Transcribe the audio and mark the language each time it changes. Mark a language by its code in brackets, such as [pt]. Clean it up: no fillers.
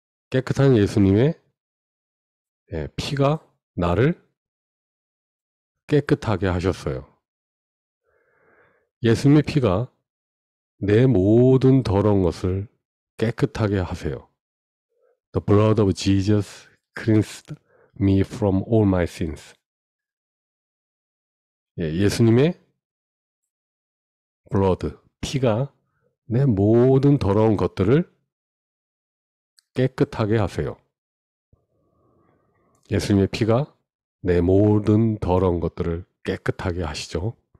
[ko] 깨끗한 예수님의 피가 나를 깨끗하게 하셨어요. 예수님의 피가 내 모든 더러운 것을 깨끗하게 하세요. [en] The blood of Jesus cleansed me from all my sins. [ko] 예수님의 blood, 피가 내 모든 더러운 것들을 깨끗하게 하세요. 예수님의 피가 내 모든 더러운 것들을 깨끗하게 하시죠.